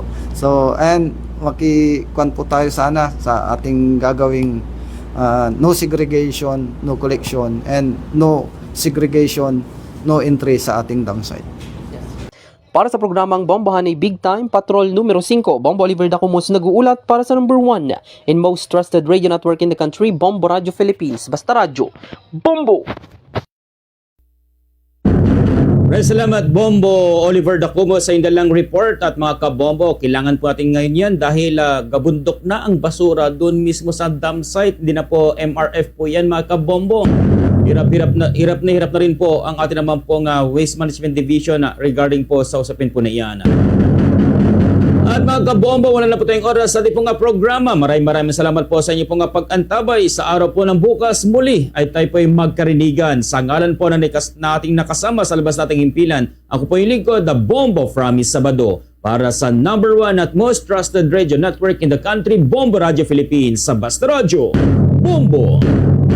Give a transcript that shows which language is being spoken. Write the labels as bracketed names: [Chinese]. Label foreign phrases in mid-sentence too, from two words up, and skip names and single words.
[Filipino] So, and makikwan po tayo sana sa ating gagawing [English] no segregation, no collection, and no segregation, no entry [Filipino] sa ating dump site. Para sa programang Bombahan ay Big Time Patrol numero 5, Bombo Oliver Dacumus nag-uulat para sa [English] number 1 in most trusted radio network in the country, [Filipino] Bombo Radio Philippines. Basta radyo, Bombo! Salamat Bombo Oliver Dacumo sa indalang report. At mga kabombo, kailangan po natin ngayon yan dahil gabundok na ang basura doon mismo sa dump site. Hindi na po MRF po yan mga kabombo. Hirap na rin po ang ating naman pong Waste Management Division regarding po sa usapin po na iyan. At mga kabombo, wala na po tayong oras sa ating pong programa. Maraming salamat po sa inyo pong pag-antabay. Sa araw po ng bukas, muli ay tayo po ay magkarinigan. Sa ngalan po na ating nakasama sa labas nating himpilan, ako po yung lingkod, [English] The Bombo from Sabado. [Filipino] Para sa [English] number 1 at most trusted radio network in the country, Bombo Radio Philippines. [Filipino] Sa Basta Radio, Bombo!